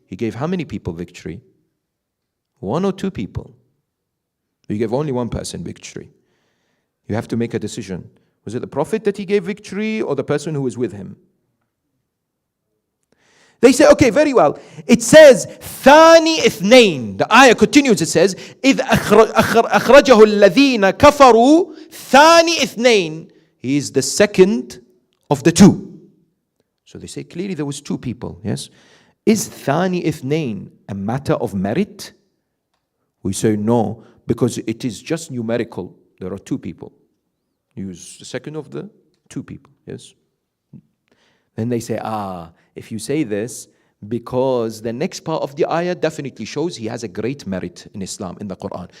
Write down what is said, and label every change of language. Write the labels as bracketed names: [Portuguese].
[English] He gave how many people victory? 1 or 2 people. He gave only 1 person victory. You have to make a decision. Was it the Prophet that he gave victory or the person who was with him? They say, okay, very well. It says, [Arabic] ثاني اثنين. [English] The ayah continues, it says, [Arabic] إِذْ أَخْرَجَهُ الَّذِينَ كَفَرُوا ثاني اثنين. [English] He is the second of the 2. So they say, clearly there was 2 people, yes? Is [Arabic] ثاني اثنين [English] a matter of merit? We say no, because it is just numerical. There are 2 people. Use the second of the 2 people, yes? Then they say, if you say this, because the next part of the ayah definitely shows he has a great merit in Islam, in the Quran.